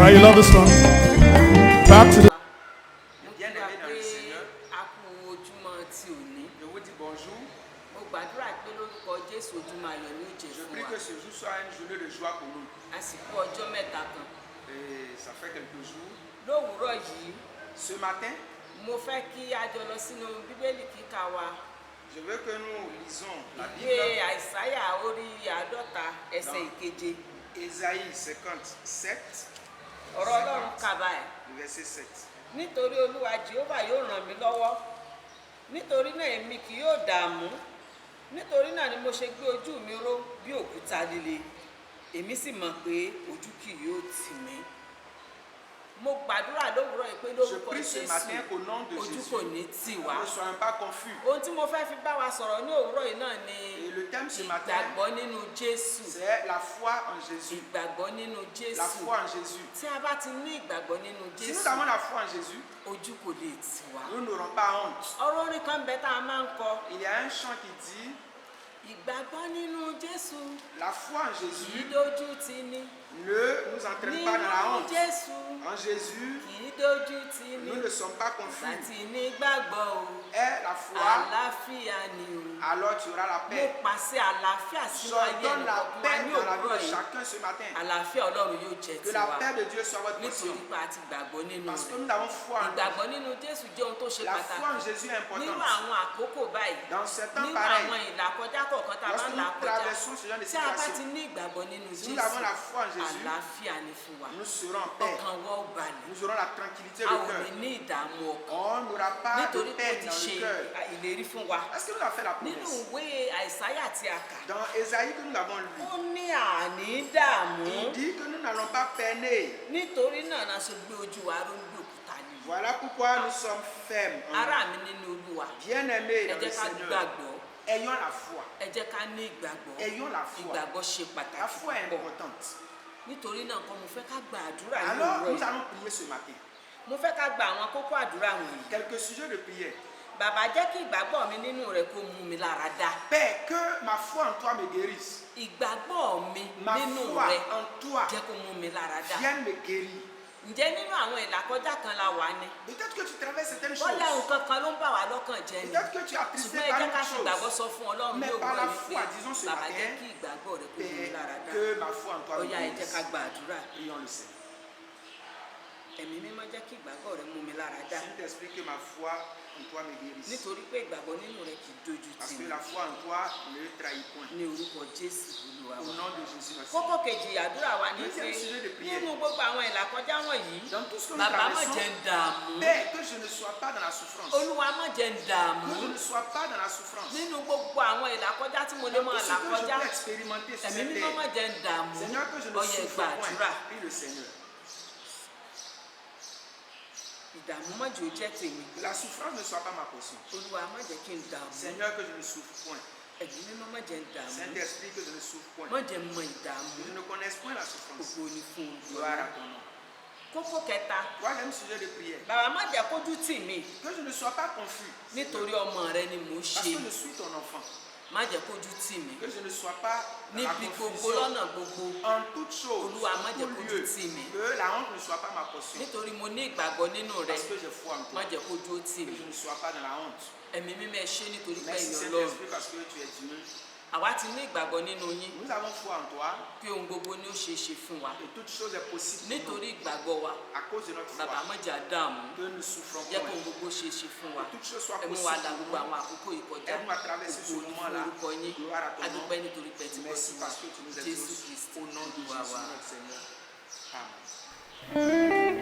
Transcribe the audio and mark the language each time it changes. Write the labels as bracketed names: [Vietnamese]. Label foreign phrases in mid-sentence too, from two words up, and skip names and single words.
[English] another song. Back to the. [French] Bien-aimés dans le Seigneur, je vous dis bonjour. Je prie que ce jour soit une journée de joie pour nous. Et ça fait quelques jours. Ce matin, je veux que nous lisons la Bible. Ésaïe 57, verset 7. [Yoruba] Nítorí Olúwa Jèhófà yóò ràn mí lọ́wọ́, nítorí náà èmi kì yóò dààmú, nítorí náà ni mo ṣe gbé ojú mi ró bí òkúta líle, èmi sì mọ̀ pé ojú kì yóò tì mí. Mo gbàdúrà lówùúrọ̀ yìí pé lórúkọ Jésù ojú kò ní tì wá. Ohun tí mo fẹ́ fi bá wa sọ̀rọ̀ ní òwúrọ̀ yìí náà ni ìgbàgbọ́ nínú Jésù. Ìgbàgbọ́ nínú Jésù. Tí a bá ti ní ìgbàgbọ́ nínú Jésù, ojú kò lè tì wá. Ọ̀rọ̀ orin kan bẹ tá a máa ń kọ. Ìgbàgbọ́ nínú Jésù. [French] La foi en Jésus [Yoruba] kì í dojú tì ní. [French] Ne nous entraîne pas dans la honte. En Jésus, [Yoruba] kì í dojú tì ní. [French] Nous ne sommes pas confus. [Yoruba] Láti ní gbàgbọ́ o. [French] Et la foi, [Yoruba] àlàáfíà ni o. [French] Alors tu auras la paix. [Yoruba] Mo pàṣẹ àlàáfíà sínú ayé ẹni kọ̀ọ̀kan ní òwúrọ̀ yìí. [French] Chacun ce matin. [Yoruba] Àlàáfíà Ọlọ́run yóò jẹ́ tiwa. [French] Que la paix de Dieu soit votre portion. [Yoruba] Nítorí pé a ti gbàgbọ́ nínú [French] Parce que nous [Yoruba] rẹ̀. [French] avons foi en lui. [Yoruba] Ìgbàgbọ́ nínú Jésù jẹ́ ohun tó ṣe [French] La foi en [Yoruba] pàtàkì. [French] Jésus est importante. [Yoruba] Nínú àwọn àkókò báyìí. [French] Dans ces temps [Yoruba] Nínú [French] pareils. [Yoruba] àwọn ìlàkọjá kọ̀ọ̀kan tá a bá ń là kọjá. Tí a bá ti ní ìgbàgbọ́ nínú [French] Si [Yoruba] Jésù, [French] nous avons la foi en Jésus, [Yoruba] àlàáfíà ni fún wa. [French] nous serons en paix. [Yoruba] Ọkàn wa ó balẹ̀. [French] Nous aurons la tranquillité [Yoruba] A [French] de [Yoruba] ò [French] cœur. [Yoruba] ní ní ìdààmú ọkàn. [French] On n'aura pas de [Yoruba] Nítorí pé ó [French] peine [Yoruba] ti [French] dans [Yoruba] ṣe [French] le cœur. [Yoruba] ìlérí fún wa. [French] Est-ce que nous avons fait la [Yoruba] Nínú [French] promesse? [Yoruba] ìwé Àìsáyà tí a kà, [French] Dans Ésaïe que nous avons lu, [Yoruba] ó ní àní dààmú. [French] il dit que nous n'allons pas peiner. [Yoruba] Nítorí náà la ṣe gbé ojú wa ró ń gbé òkúta ni. [French] Voilà pourquoi nous sommes fermes. [Yoruba] Ará mi nínú Olúwa, [French] Bien-aimés [Yoruba] ẹ [French] dans le [Yoruba] jẹ́ ká [French] Seigneur, [Yoruba] gbàgbọ́. [French] ayons la foi. [Yoruba] Ẹ jẹ́ ká ní ìgbàgbọ́. [French] Ayons la foi. [Yoruba] Ìgbàgbọ́ ṣe [French] La [Yoruba] pàtàkì [French] foi est [Yoruba] púpọ̀. [French] importante. [Yoruba] Nítorí náà kọ́ mo fẹ́ ká gba àdúrà ní [French] Alors, [Yoruba] òwúrọ̀ [French] nous [Yoruba] yìí. [French] allons prier ce matin. [Yoruba] Mo fẹ́ ká gba àwọn kókó àdúrà wọ̀nyí. [French] Quelques sujets de prière. [Yoruba] Bàbá jẹ́ kí ìgbàgbọ́ mi nínú rẹ̀ kó mú mi lára dá. [French] Père, que ma foi en toi me guérisse. [Yoruba] Ìgbàgbọ́ mi [French] Ma [Yoruba] nínú [French] foi [Yoruba] rẹ̀ [French] en toi [Yoruba] jẹ́ kó mú mi lára dá. [French] vienne me guérir. [Yoruba] Ǹjẹ́ nínú àwọn ìlàkọjá kan la wà ní? [French] Peut-être que tu traverses certaines [Yoruba] Bọ́lá [French] choses. [Yoruba] nǹkan kan ló ń bà wá lọ́kàn jẹ́ ni. [French] Peut-être que tu as attristé [Yoruba] Ṣùgbọ́n ẹ [French] par [Yoruba] jẹ́ [French] une [Yoruba] ká fi ìgbàgbọ́ [French] chose. [Yoruba] sọ fún Ọlọ́run ní [French] Mais par la [Yoruba] òwúrọ̀ yìí [French] foi, [Yoruba] pé [French] disons ce [Yoruba] bàbá [French] matin, [Yoruba] jẹ́ kí ìgbàgbọ́ rẹ̀ kó mú mi lára [French] Père, [Yoruba] dá. [French] que ma foi en toi [Yoruba] Ó [French] me [Yoruba] yá ẹ jẹ́ ká [French] guérisse. [Yoruba] gba àdúrà. [French] Prions le Seigneur. [Yoruba] Ẹ̀mí mímọ́ jẹ́ kí ìgbàgbọ́ rẹ̀ mú mi lára dá. [French] Saint-Esprit, que ma foi en toi me guérisse. [Yoruba] Nítorí pé ìgbàgbọ́ nínú rẹ̀ kì í dojú [French] Parce [Yoruba] tì [French] que [Yoruba] mí. [French] la foi en toi ne trahit point. [Yoruba] Ní orúkọ Jésù Olúwa [French] Au [Yoruba] wa. [French] nom de Jésus, notre [Yoruba] Kókó [French] Seigneur. [Yoruba] kejì àdúrà wa ní pé [French] Deuxième sujet de prière. [Yoruba] nínú gbogbo àwọn ìlàkọjá wọ̀nyí, [French] Dans tout ce que nous [Yoruba] bàbá má [French] traversons, [Yoruba] jẹ́ ń dààmú. [French] Père, que je ne sois pas dans la souffrance. [Yoruba] Olúwa má jẹ́ ń dààmú. [French] Que je ne sois pas dans la souffrance. [Yoruba] Nínú gbogbo àwọn ìlàkọjá tí mo lè [French] Dans [Yoruba] máa [French] tout ce [Yoruba] là [French] que je [Yoruba] kọjá, [French] peux expérimenter sur [Yoruba] ẹ̀mí [French] cette [Yoruba] mímọ́ má [French] terre. [Yoruba] jẹ́ ń dààmú. [French] Seigneur, que je ne [Yoruba] Ó yá [French] souffre [Yoruba] gbàdúrà. [French] point. Prie le Seigneur. [Yoruba] Ìdààmú má jẹ́ ó jẹ́ tèmi. [French] Que la souffrance ne soit pas ma portion. [Yoruba] Olúwa má jẹ́ kí n dààmú. [French] Seigneur, que je ne souffre point. [Yoruba] Ẹ̀mí mímọ́ má jẹ́ ń dààmú. [French] Saint-Esprit, que je ne souffre point. [Yoruba] Má jẹ́ ń mọ ìdààmú. [French] Que je ne connaisse point la souffrance. [Yoruba] Ògo ni fún Olúwa. [French] Gloire à ton nom. [Yoruba] Kókó kẹta, [French] Troisième sujet de prière. [Yoruba] bàbá má jẹ́ kójú tì mí. [French] Que je ne sois pas confus. [Yoruba] Nítorí ọmọ rẹ ni mò ń [French] Parce [Yoruba] ṣe. [French] que je suis ton enfant. [Yoruba] Má jẹ́ kójú tì mí. [French] Que je ne sois pas dans la [Yoruba] Níbi gbogbo [French] confusion. [Yoruba] lọ́nà gbogbo. [French] En toute chose, [Yoruba] Olúwa, má jẹ́ [French] tout [Yoruba] kójú [French] lieu, [Yoruba] tì mí. [French] que la honte ne soit pas ma portion. [Yoruba] Nítorí mo ní ìgbàgbọ́ nínú rẹ. [French] Parce que j'ai foi en [Yoruba] Má [French] toi. [Yoruba] jẹ́ kójú ó tì [French] Que [Yoruba] mí. [French] je ne sois pas dans la honte. [Yoruba] Ẹ̀mí mímọ́ ẹ ṣé nítorí pé [French] Merci [Yoruba] ẹ̀yin Ọlọ́run. [French] Saint-Esprit parce que tu es Dieu. [Yoruba] Àwa ti ní ìgbàgbọ́ nínú yín [French] Nous avons foi en toi [Yoruba] pé ohun gbogbo ni ó ṣe é ṣe fún wa. [French] et toute chose est possible pour [Yoruba] Nítorí [French] nous. [Yoruba] ìgbàgbọ́ wa, [French] À cause de notre [Yoruba] bàbá [French] foi, [Yoruba] má jẹ́ á dààmú. [French] que nous souffrons [Yoruba] Jẹ́ kó [French] point. [Yoruba] ohun gbogbo ṣe é ṣe fún wa. [French] Que toute chose soit [Yoruba] Ẹ mú [French] possible [Yoruba] wa la [French] pour [Yoruba] gbogbo [French] nous. [Yoruba] àwọn àkókò yìí kọjá. [French] Aide-nous à traverser ce [Yoruba] Ògo ni fún [French] moment-là. [Yoruba] orúkọ yín. [French] Gloire à ton [Yoruba] A [French] nom. [Yoruba] dúpẹ́ nítorí pé ẹ ti gbọ́ [French] Merci [Yoruba] sí wa. [French] parce que tu nous [Yoruba] Jésù [French] exauces. [Yoruba] Kristi [French] Au nom de [Yoruba] Olúwa [French] Jésus [Yoruba] wa. [French] notre Seigneur. Amen.